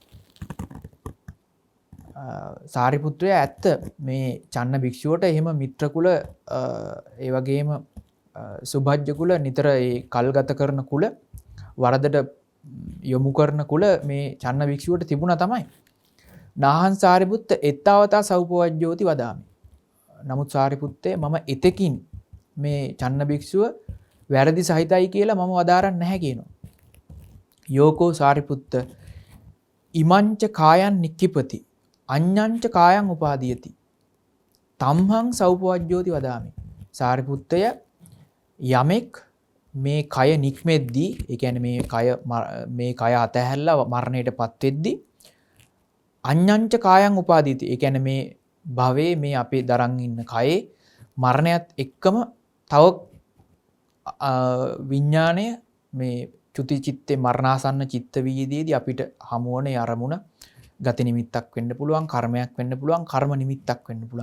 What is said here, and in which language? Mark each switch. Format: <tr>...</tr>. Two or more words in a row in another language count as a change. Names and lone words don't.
<si>සාරිපුත්‍රයා ඇත්ත මේ චන්න භික්ෂුවට එහෙම මිත්‍ර කුල ඒ වගේම සුභජ්ජ කුල නිතර ඒ කල්ගත කරන කුල වරදට යොමු කරන කුල මේ චන්න භික්ෂුවට තිබුණා තමයි.</si> <pi>නාහං සාරිපුත්ත එත්තාවතා සෞපවජ්ජෝති වදාමි.</pi> <si>නමුත් සාරිපුත්තේ මම එතකින් මේ චන්න භික්ෂුව වැරදි සහිතයි කියලා මම වදාරන්නේ නැහැ කියනවා.</si> <pi>යෝකෝ සාරිපුත්ත ඉමංච කායන් නික්කිපති අඤ්ඤංච කායං උපාදීයති තම්හං සෞපවජ්ජෝති වදාමි.</pi> <si>සාරිපුත්තය යමෙක් මේ කය නික්මෙද්දී ඒ කියන්නේ මේ කය අතහැරලා මරණයටපත් වෙද්දී</si> <pi>අඤ්ඤංච කායං උපාදීයති.</pi> <si>ඒ කියන්නේ මේ භවයේ මේ අපේ දරන් ඉන්න කයේ මරණයත් එක්කම තව විඥාණය මේ චුති චිත්තේ මරණාසන්න චිත්ත වීදියේදී අපිට හමුවන අරමුණ ගති නිමිත්තක් වෙන්න පුළුවන්, කර්මයක් වෙන්න පුළුවන්, කර්ම නිමිත්තක් වෙන්න පුළුවන්.</si>